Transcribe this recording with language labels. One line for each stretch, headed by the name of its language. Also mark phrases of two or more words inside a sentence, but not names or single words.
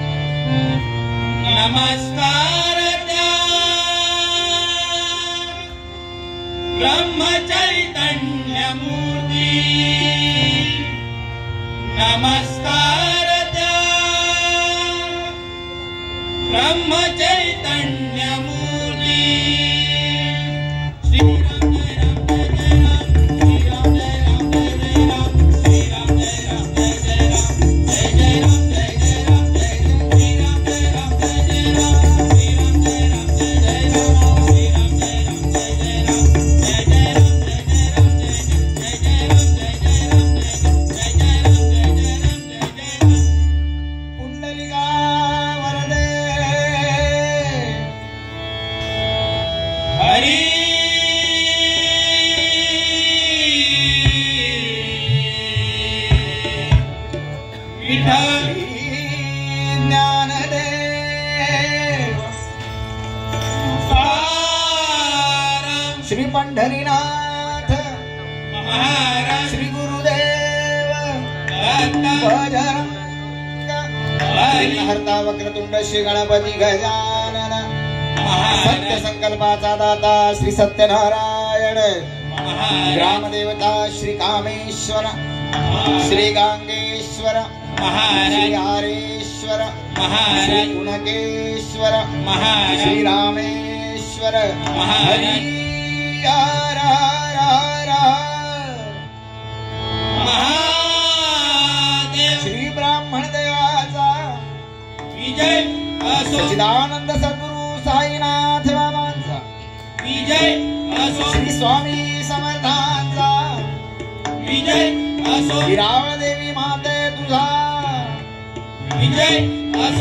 Marathi: नमस्कार त्या ब्रह्मचैतन्य मूर्ती नमस्कार त्या ब्रह्मचैतन्य मूर्ती श्री राम जय राम जय राम श्री राम जय राम जय राम श्री राम जय राम जय राम जय जय राम जय राम जय जय राम श्री राम जय राम जय जय राम श्री राम जय राम जय जय राम जय जय राम जय जय राम जय जय राम जय जय राम जय जय राम जय जय राम पुंडलिका वरदे हरी विठ्ठल ज्ञानदेव तुकाराम श्री पंढरीनाथ महाराज श्री गुरुदेव दत्त बजरंग हरता वक्रतुंड श्री गणपती गजानन सत्य संकल्पाचा दाता श्री सत्यनारायण ग्रामदेवता श्री कामेश्वर श्री गांगेश्वर श्री हरेश्वर श्री गुणकेश्वर श्री रामेश्वर हरि हर हर हर महादेव श्री ब्राह्मण देवाचा विजय असो सच्चिदानंद सद्गुरु साईनाथ बाबांचा विजय असो श्री स्वामी समर्थांचा विजय असो हिरावळ देवी माते तुझा विजय असो